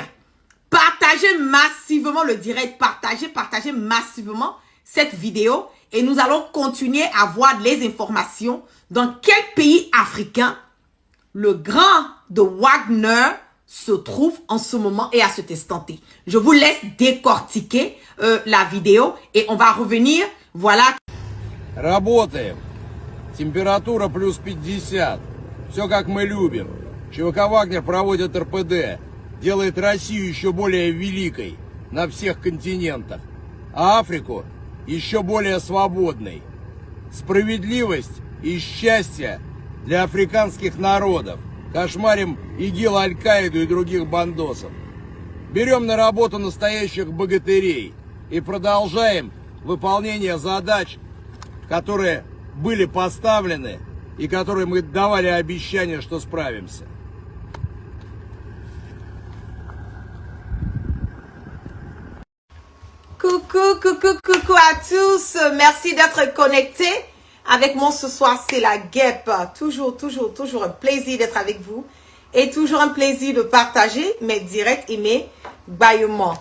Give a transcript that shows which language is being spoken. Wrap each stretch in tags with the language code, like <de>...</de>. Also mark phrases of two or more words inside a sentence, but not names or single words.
<fr>Partagez massivement le direct, partagez massivement cette vidéo et nous allons continuer à voir les informations dans quel pays africain le grand de Wagner se trouve en ce moment et à cet instant T. Je vous laisse décortiquer la vidéo et on va revenir, voilà.</fr> <ru>Работаем. Температура плюс 50. Все как мы любим. ЧВК «Вагнер» проводит РПД. Делает Россию еще более великой на всех континентах. А Африку еще более свободной. Справедливость и счастье для африканских народов. Кошмарим ИГИЛ, Аль-Каиду и других бандосов. Берем на работу настоящих богатырей и продолжаем выполнение задач, которые были поставлены и которые мы давали обещание, что справимся.</ru> <fr>Coucou, coucou, coucou à tous. Merci d'être connectés avec moi ce soir. C'est la guêpe. Toujours un plaisir d'être avec vous et toujours un plaisir de partager mes directs et mes bâillements.</fr>